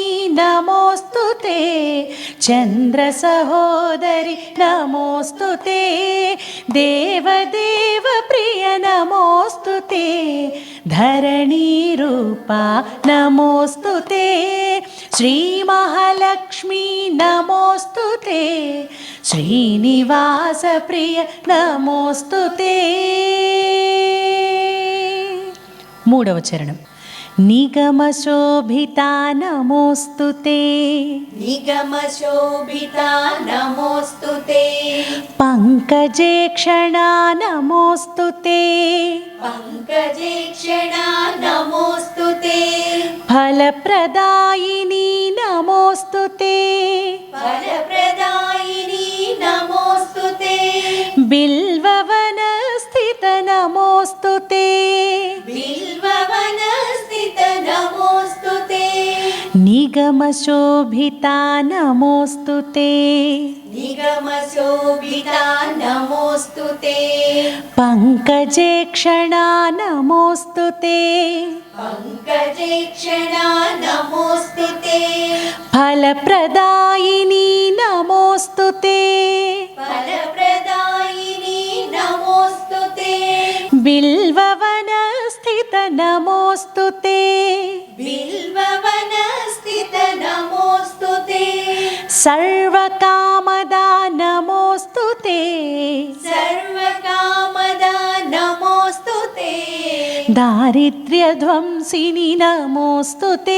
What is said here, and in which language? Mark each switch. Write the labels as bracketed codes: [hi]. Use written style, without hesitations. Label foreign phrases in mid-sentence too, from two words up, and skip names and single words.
[sa] నమోస్తుతే చంద్ర సహోదరి నమోస్తుతే దేవదేవ ప్రియ నమోస్తుతే ధరణీ రూపా నమోస్తుతే శ్రీ మహాలక్ష్మీ నమోస్తుతే శ్రీనివాస ప్రియ నమోస్తుతే. [te] మూడవ చరణం. [sa] నిగమశోభితా నమోస్తుతే निगमशोभिता नमोस्तुते పంకజేక్షణా నమోస్తుతే पङ्कजेक्षणा नमोस्तुते ఫలప్రదాయిని నమోస్తుతే फलप्रदायिनी नमोस्तुते బిల్వవన స్థిత నమోస్తుతే बिल्ववनस्थित नमोस्तुते నిగమశోభితా నమోస్తుతే निगमशोभिता नमोस्तुते పంకజేక్షణా నమోస్తుతే पङ्कजेक्षणा नमोस्तुते ఫలప్రదాయిని నమోస్తుతే फलप्रदायिनी नमोस्तुते బిల్వవన స్థిత నమోస్తుతే बिल्ववनस्थित नमोस्तुते సర్వకామదా నమోస్తుతే सर्वकामदा नमोस्तुते దారిద్ర్యధ్వంసిని నమోస్తుతే